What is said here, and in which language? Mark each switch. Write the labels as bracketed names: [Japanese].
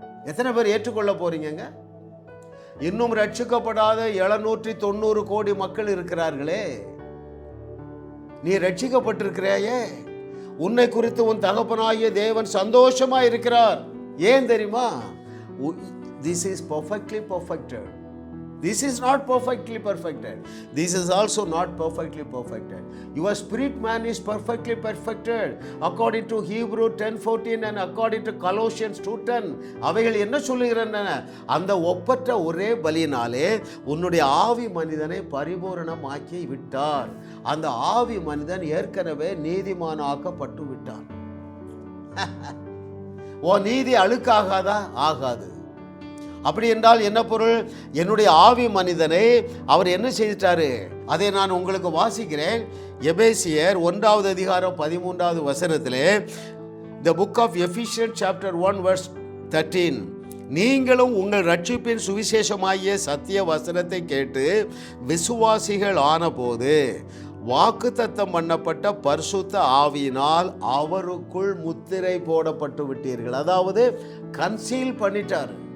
[Tamil] எத்தனை பேர் ஏற்றுக்கொள்ள போறீங்க? இன்னும் ரட்சிக்கப்படாத 790 கோடி மக்கள் இருக்கிறார்களே. நீ ரட்சிக்கப்பட்டிருக்கிறாயே, உன்னை குறித்து உன் தகப்பனாகிய தேவன் சந்தோஷமா இருக்கிறார். ஏன் தெரியுமா? [English] This is perfectly perfected. This is not perfectly perfected. This is also not perfectly perfected. Your spirit man is perfectly perfected according to Hebrew 10:14 and according to Colossians 2:10. [Tamil] அவைகள் என்ன சொல்லுகிறன? அந்த ஒப்பற்ற ஒரே பலியினாலே உன்னுடைய ஆவி மனிதனை பரிபூரணமாக்கி விட்டார். அந்த ஆவி மனிதன் ஏற்கனவே நீதிமானாக்கப்பட்டு விட்டான். ஓ, நீதி அழுக்காகாதா? ஆகாது. அப்படி என்றால் என்ன பொருள்? என்னுடைய ஆவி மனிதனை அவர் என்ன செய்துட்டாரு? அதை நான் உங்களுக்கு வாசிக்கிறேன். எபேசியர் 1வது அதிகாரம் 13வது வசனத்திலே, [English] The book of Ephesians chapter 1 verse 13. [Tamil] நீங்களும் உங்கள் ரட்சிப்பின் சுவிசேஷமாகிய சத்திய வசனத்தை கேட்டு விசுவாசிகள் ஆனபோது வாக்குத்தத்தம் பண்ணப்பட்ட பரிசுத்த ஆவியினால் அவருக்குள் முத்திரை போடப்பட்டு விட்டீர்கள். அதாவது கன்சீல் பண்ணிட்டார்.